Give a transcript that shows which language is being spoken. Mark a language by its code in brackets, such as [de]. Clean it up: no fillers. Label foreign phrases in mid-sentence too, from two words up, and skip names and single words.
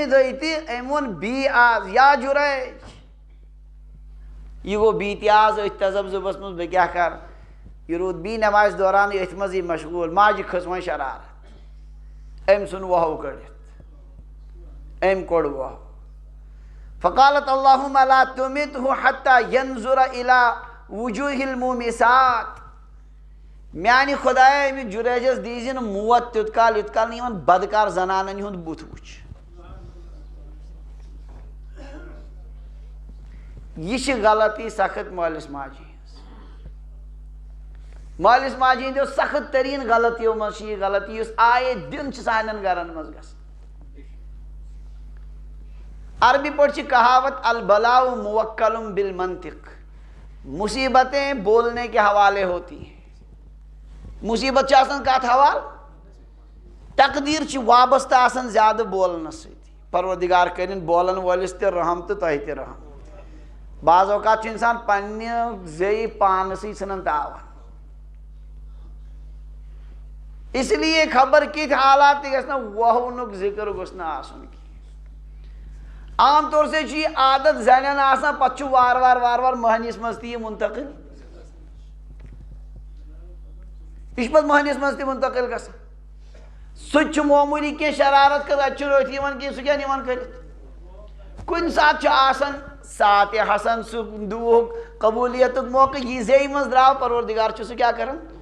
[ks] دۄہہِ تہِ أمۍ ووٚن بی آز یا جُریج یہ گوٚو بی تہِ آز أتھۍ تذبذبس منٛز بہٕ کیٛاہ کرٕ یہ روٗد بی نمازِ دوران أتھۍ منٛزٕے مشغوٗل ماجہِ کھٔژ وۄنۍ شرارت أمۍ ژھُن وۄہو کٔڑِتھ أمۍ کوٚڑ وۄہو [ar] فقالت اللہُمَّ لا تُمِتْهُ حتى ينظر إلى وجوه المومسات [ks] میانہِ خۄدایا أمِس جُریجس دیٖزِ نہٕ موت تیُت کال یُت کال نہٕ یِمن بدکار زنانن ہُنٛد بُتھ وٕچھ یہ چھِ غلطی سخت مٲلِس ماجہِ ہِنٛز مٲلِس ماجہِ ہِنٛدیو سخت تریٖن غلطیو منٛز چھِ یہِ غلطی یُس آیے دِن چھِ سانٮ۪ن گرن منٛز گژھان عربی پٲٹھۍ چھِ کہاوت [ar] البلاء موکل بالمنطق [ur] مصیبتیں بولنے کے حوالے ہوتی ہیں [ks] مصیبت چھِ آسان کتھ حوالہٕ تقدیٖر چھِ وابستہٕ آسان زیادٕ بولنس سۭتی پروردگار کٔرِنۍ بولن وٲلِس تہِ رحم تہٕ تۄہہِ تہِ رحم بعض اوقات چھُ اِنسان پننہِ زیٚیہِ پانسٕے ژھٕنان تاوان [ur] اس لیے [ks] خبر کِتھۍ حالات تہِ گژھِ نہٕ وۄہونُک ذِکر گوٚژھ نہٕ آسُن کینٛہہ [ur] عام طور سے [ks] چھُ یہِ عادت زنٮ۪ن آسان پتہٕ چھُ وارٕ وارٕ مٔہنِوِس منٛز تہِ یہِ منتقل یہ چھُ پتہٕ مٔہنِوِس منٛز تہِ منتقل گژھان سُہ تہِ چھُ معموٗلی کینٛہہ شرارت کٔر اَتہِ چھُنہٕ أتھۍ یِوان کینٛہہ سُہ کیٛاہ نِوان کٔرِتھ کُنہِ ساتہٕ چھُ آسان ساتہِ حسن سُہ دُہُک قبوٗلیتُک موقعہٕ یہِ زیٚیہِ منٛز درٛاو پروردگار چھُ سُہ کیٛاہ کران